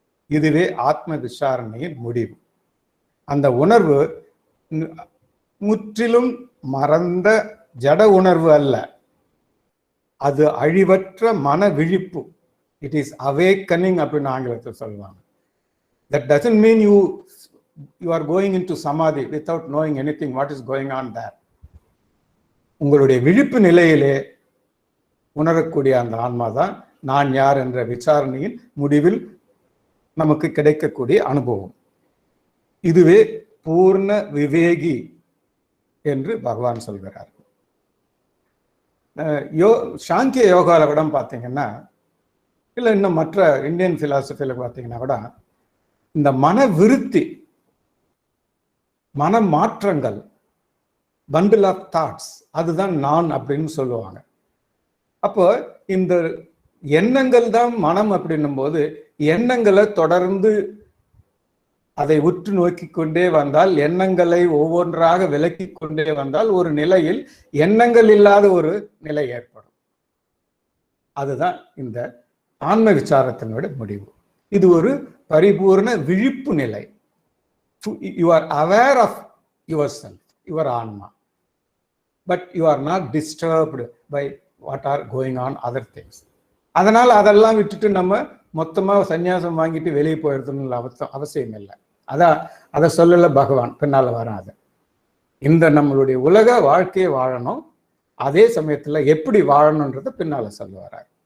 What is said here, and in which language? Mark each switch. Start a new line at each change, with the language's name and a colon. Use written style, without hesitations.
Tamil: இதுவே ஆத்ம விசாரணையின் முடிவு. அந்த உணர்வு முற்றிலும் மறந்த ஜட உணர்வு அல்ல, அது அழிவற்ற மன விழிப்பு.
English: it is awakening
Tamil: அப்படின்னு ஆங்கிலத்தில் சொல்லுவாங்க.
English: That doesn't mean you are going into samadhi without knowing anything what is going on there.
Tamil: உங்களுடைய விழிப்பு நிலையிலே உணரக்கூடிய அந்த ஆன்மா தான் நான் யார் என்ற விசாரணையின் முடிவில் நமக்கு கிடைக்கக்கூடிய அனுபவம். இதுவே பூர்ண விவேகி என்று பகவான் சொல்கிறார். சாங்கிய யோகால கூட பார்த்தீங்கன்னா, இல்லை இன்னும் மற்ற இந்தியன் பிலாசபியில பார்த்தீங்கன்னா கூட, இந்த மன விருத்தி, மன மாற்றங்கள்,
English: bundle of thoughts,
Tamil: அதுதான் நான் அப்படின்னு சொல்லுவாங்க. அப்போ இந்த எண்ணங்கள் தான் மனம் அப்படின்னும் போது, எண்ணங்களை தொடர்ந்து அதை உற்று நோக்கி கொண்டே வந்தால், எண்ணங்களை ஒவ்வொன்றாக விலக்கி கொண்டே வந்தால், ஒரு நிலையில் எண்ணங்கள் இல்லாத ஒரு நிலை ஏற்படும். அதுதான் இந்த ஆன்ம விசாரத்தினுடைய முடிவு. இது ஒரு பரிபூர்ண விழிப்பு நிலை.
English: You are aware of yourself, your ஆன்மா, but you are not disturbed by what are going on other things.
Tamil: அதனால அதெல்லாம் விட்டுட்டு நம்ம மொத்தமா சன்னியாசம் வாங்கிட்டு வெளியே போயிடுறதுன்னு அவசியம் இல்லை. அதை சொல்லல பகவான், பின்னால வராது. இந்த நம்மளுடைய உலக வாழ்க்கையை வாழணும், அதே சமயத்துல எப்படி வாழணும்ன்றத பின்னால சொல்லுவார்.